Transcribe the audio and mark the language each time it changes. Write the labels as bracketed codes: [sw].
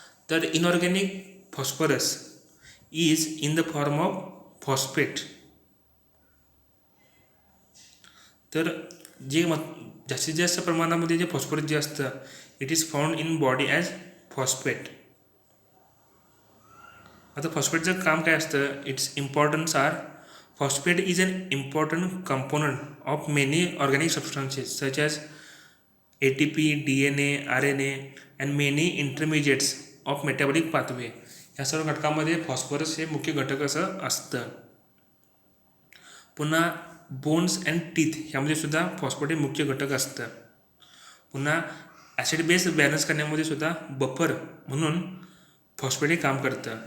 [en] तर inorganic phosphorus is in the form of phosphate. [mr] तर जे जास्तीत जास्त प्रमाणामध्ये जे फॉस्फरस जे असतं [en] It is found in body as phosphate. [mr] आता फॉस्फेटचं काम काय असतं? [en] Its importance are phosphate is an important component of many organic substances such as ATP, DNA, RNA and many intermediates of metabolic pathway. [mr] या सर्व घटकांमध्ये phosphorus हे मुख्य घटक असं असतं. पुन्हा बोन्स अँड टीथ ह्यामध्ये सुद्धा फॉस्फेट हे मुख्य घटक असतं. पुन्हा ॲसिड बेस बॅलन्स करण्यामध्ये सुद्धा बफर म्हणून फॉस्फेट हे काम करतं.